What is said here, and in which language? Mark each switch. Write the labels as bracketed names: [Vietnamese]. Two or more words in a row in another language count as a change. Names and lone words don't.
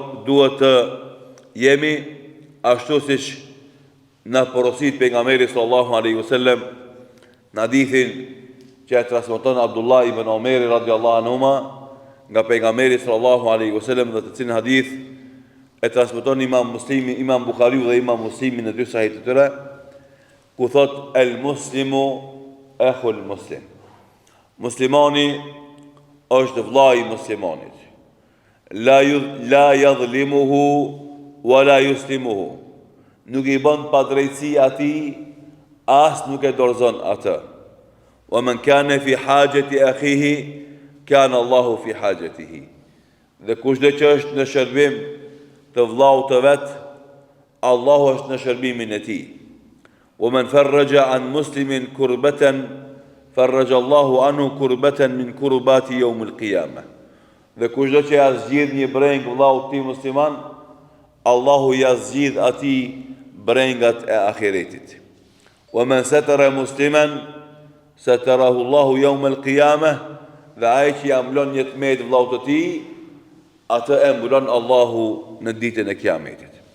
[Albanian] duhet të jemi ashtu siç na porosit pejgamberi [Arabic] صلى الله عليه وسلم [Albanian] në hadithin që e transmeton Abdullah ibn Omeri [Arabic] رضي الله عنهما [Albanian] nga pejgamberi [Arabic] صلى الله عليه وسلم, [Albanian] dhe të cilin hadith e transmeton Imam Muslimi, Imam Buhariu dhe Imam Muslimi në dy sahih të tyre, ku thot: [Arabic] المسلم أخو المسلم. [Albanian] Muslimani është vllai i muslimanit. [Arabic] لا يظلمه ولا يسلمه. [Albanian] Nuk i bën padrejtësi atij, as nuk e dorëzon atë. [Arabic] ومن كان في حاجة أخيه كان الله في حاجته. [Albanian] Dhe kushdo që është në shërbim të vllaut të vet, Allahu është në shërbimin e tij. [Arabic] ومن فرج عن مسلم كربة فرج الله عنه كربة من كربات يوم القيامة. [Albanian] Dhe kushdo që ja zgjidh një breng vllaut të musliman, Allahu ja zgjidh atij brengat e ahiretit. [Arabic] ومن ستر مسلما se të rahullahu jaume l'kijame, [Albanian] dhe ai që ja mblon një tmet vllaut të tij, atë e mbulon Allahu në ditën e Kiametit.